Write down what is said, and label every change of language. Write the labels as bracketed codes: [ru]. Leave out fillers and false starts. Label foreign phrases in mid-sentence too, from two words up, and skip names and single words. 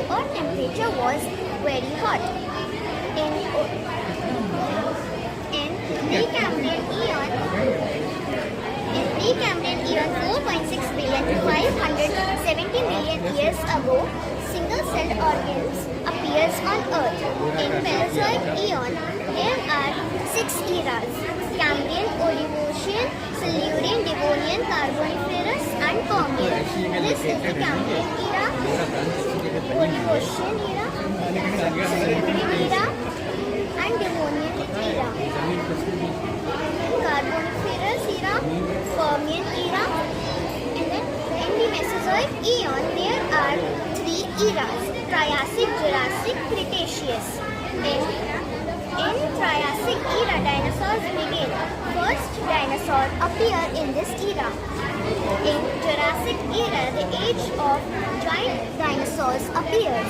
[en] Earth temperature was very hot. In Precambrian Eon 4.6 billion to 570 million years ago, single-celled organs appears on Earth. In Mesozoic Eon, there are 6 eras: Cambrian, Oligocene, Silurian, Devonian, Carboniferous, and Permian. This is the Cambrian era, Oligocene era, Silurian era, and Devonian era. Carboniferous era, Permian era, and then in the Mesozoic Eon there are 3 eras: Triassic, Jurassic, Cretaceous. In In Triassic era, dinosaurs begin. First dinosaurs appear in this era. In Jurassic era, the age of giant dinosaurs appears.